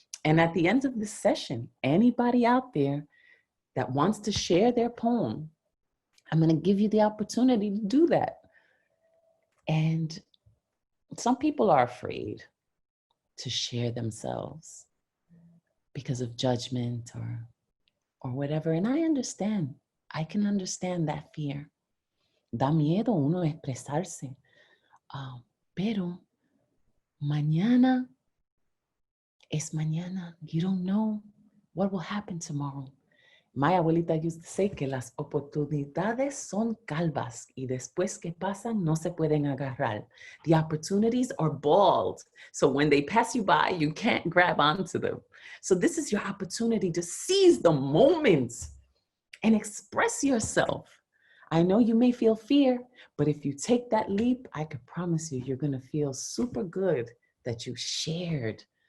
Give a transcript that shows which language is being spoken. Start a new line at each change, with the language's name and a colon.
English: And at the end of this session, anybody out there that wants to share their poem, I'm going to give you the opportunity to do that. And some people are afraid to share themselves because of judgment or whatever. And I understand. I can understand that fear.
Spanish: Da miedo uno expresarse. Pero mañana es mañana.
English: You don't know what will happen tomorrow. My abuelita used to say
Spanish: que las oportunidades son calvas y después que pasan no se pueden agarrar.
English: The opportunities are bald. So when they pass you by, you can't grab onto them. So this is your opportunity to seize the moment and express yourself. I know you may feel fear, but if you take that leap, I can promise you, you're going to feel super good that you shared.